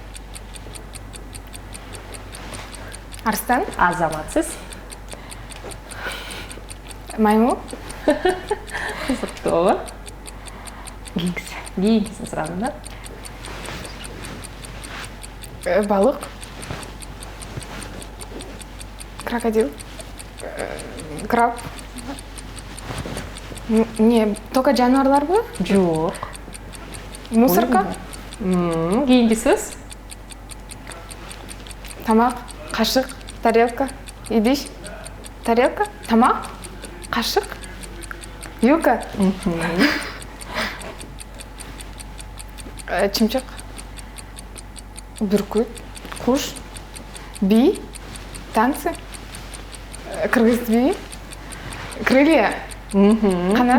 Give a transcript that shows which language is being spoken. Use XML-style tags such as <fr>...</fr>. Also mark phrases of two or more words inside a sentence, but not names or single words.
<ky>Арстан, Азаматсыз. маймыл, Кызыктуу. Кийинкисин сурадым да. балык, крокодил, краб.</ky> <ru>Не, только</ru> <ky>жаныбарларбы? Жок. Мусорка, Кийинки сөз. тамак, кашык, тарелка, идиш, тарелка, тамак, кашык, вилка, чымчык, бүркүт, куш, бий, танцы, кыргыз бии, крылья, канат,</ky>